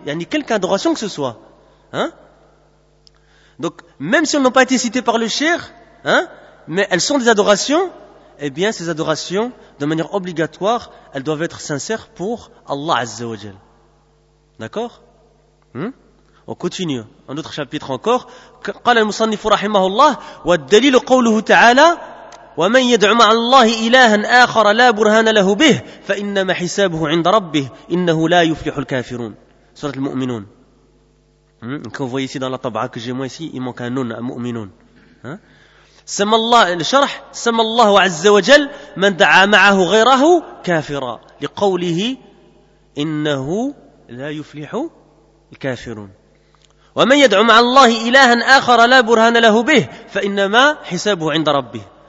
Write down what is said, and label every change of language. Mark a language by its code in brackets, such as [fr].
[fr] Il y a ni quelque adoration que ce soit. Hein? Donc, même si elles n'ont pas été citées par le Cheikh, hein, mais elles sont des adorations, eh bien, ces adorations, de manière obligatoire, elles doivent être sincères pour Allah Azza wa Jal. D'accord? On continue. Un autre chapitre encore. [ar] قال المصنف رحمه الله والدليل قوله تعالى ومن يدع مع الله إلها آخر لا برهان له به فإنما حسابه عند ربه إنه لا يفلح الكافرون. سورة المؤمنون. [fr] Comme vous voyez ici dans la tabaka que j'ai moi ici, il manque un nun, un mu'minun. [ar] سمى الله الشرح سمى الله عز وجل من دعا معه غيره كافرا لقوله إنه لا يفلح الكافرون ومن يدعو مع الله إلها آخر لا برهان له به فإنما حسابه عند ربه.